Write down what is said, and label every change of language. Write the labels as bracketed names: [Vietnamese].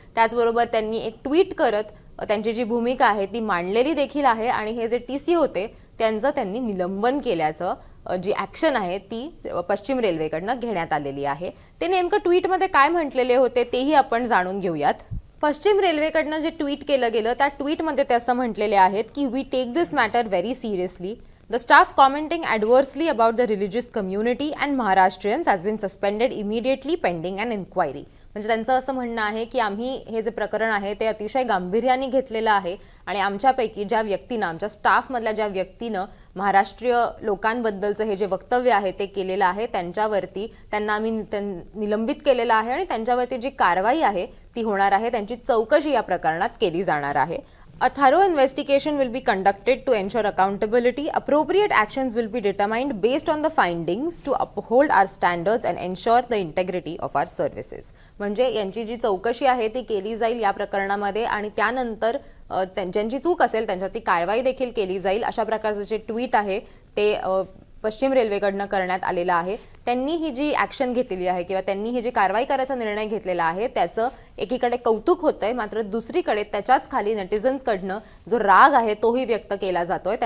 [Marathi] त्याचबरोबर त्यांनी एक ट्विट करत त्यांची जी भूमिका आहे ती मांडलेली देखील आहे आणि हे जे टीसी होते त्यांचं त्यांनी निलंबन केल्याचं जी ॲक्शन आहे ती पश्चिम रेल्वेकडनं घेण्यात आलेली आहे। ते नेमकं ट्विटमध्ये काय म्हटलेले होते तेही आपण जाणून घेऊयात। पश्चिम रेल्वेकडनं जे ट्विट केलं गेलं त्या ट्विटमध्ये ते असं म्हटलेले आहेत की [English] We take this matter very seriously. The staff commenting adversely about the religious community and Maharashtrians has been suspended immediately pending an inquiry. [Marathi] म्हणजे त्यांचं असं म्हणणं आहे की आम्ही हे जे प्रकरण आहे ते अतिशय गांभीर्याने घेतलेलं आहे आणि आमच्यापैकी ज्या व्यक्तीनं, आमच्या स्टाफमधल्या ज्या व्यक्तीनं महाराष्ट्रीय लोकांबद्दलचं हे जे वक्तव्य आहे ते केलेलं आहे त्यांच्यावरती त्यांना आम्ही निलंबित केलेलं आहे आणि त्यांच्यावरती जी कारवाई आहे ती होणार आहे. त्यांची चौकशी या प्रकरणात केली जाणार आहे. [English] A thorough investigation will be conducted to ensure accountability. Appropriate actions will be determined based on the findings to uphold our standards and ensure the integrity of our services. [Marathi] म्हणजे यांची जी चौकशी आहे ती केली जाईल या प्रकरणामध्ये आणि त्यानंतर त्यांची चूक असेल त्यांच्यावरती कारवाई देखील केली जाईल अशा प्रकारचं जे ट्विट आहे ते पश्चिम रेल्वेकडनं करण्यात आलेलं आहे. त्यांनी ही जी ॲक्शन घेतलेली आहे किंवा त्यांनी ही जी कारवाई करायचा निर्णय घेतलेला आहे त्याचं एकीकडे कौतुक होतंय, मात्र दुसरीकडे त्याच्याच खाली नेटिझन्सकडनं जो राग आहे तोही व्यक्त केला जातोय.